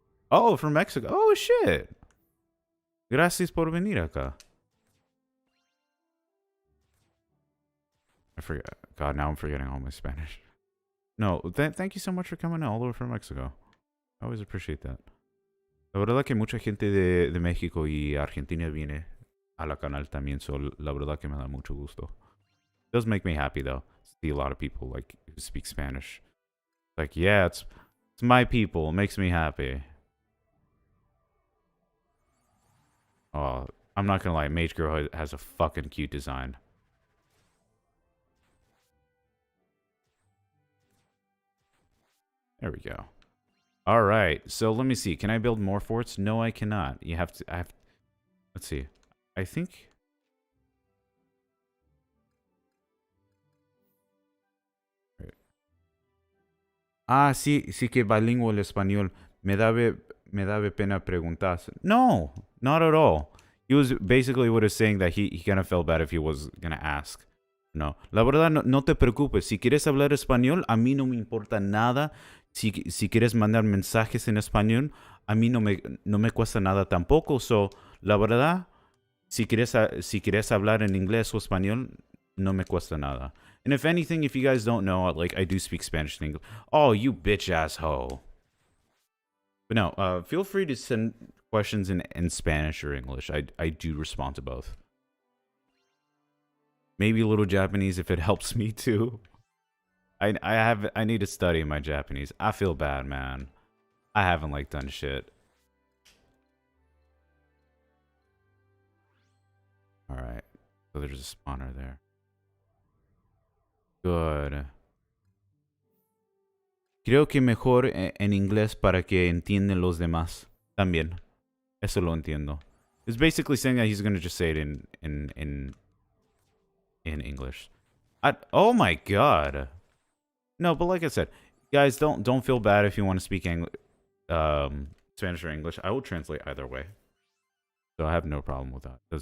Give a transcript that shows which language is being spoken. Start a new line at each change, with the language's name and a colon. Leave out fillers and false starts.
English: Oh, from Mexico. Oh, shit.
Spanish: Gracias por venir acá.
English: I forget. God, now I'm forgetting all my Spanish. No, thank you so much for coming all the way from Mexico. I always appreciate that.
Spanish: La verdad que mucha gente de México y Argentina viene a la canal también, so la verdad que me da mucho gusto.
English: It does make me happy though. See a lot of people like who speak Spanish. Like, yeah, it's my people. It makes me happy. Oh, I'm not gonna lie, Mage Girl has a fucking cute design. There we go. All right, so let me see. Can I build more forts? No, I cannot. You have to. Let's see. I think.
Spanish: Ah, sí, sí que bilingual español. Me daba pena preguntar. No,
English: not at all. He was basically what is saying that he kind of felt bad if he was gonna ask.
Spanish: No, la verdad no te preocupes. Si quieres hablar español, a mí no me importa nada. Si quieres mandar mensajes en español, a mí no me cuesta nada tampoco. So, la verdad, si quieres hablar en inglés o español, no me cuesta nada.
English: And if anything, if you guys don't know, like, I do speak Spanish and English. Oh, you bitch ass hoe. But no, feel free to send questions in Spanish or English. I do respond to both. Maybe a little Japanese if it helps me too. I need to study my Japanese. I feel bad, man. I haven't like done shit. All right. So there's a spawner there. Good.
Spanish: Creo que mejor en inglés para que entiendan los demás. También. Eso lo entiendo.
English: It's basically saying that he's going to just say it in English. Oh my god. No, but like I said, guys, don't feel bad if you want to speak Spanish or English. I will translate either way. So I have no problem with that.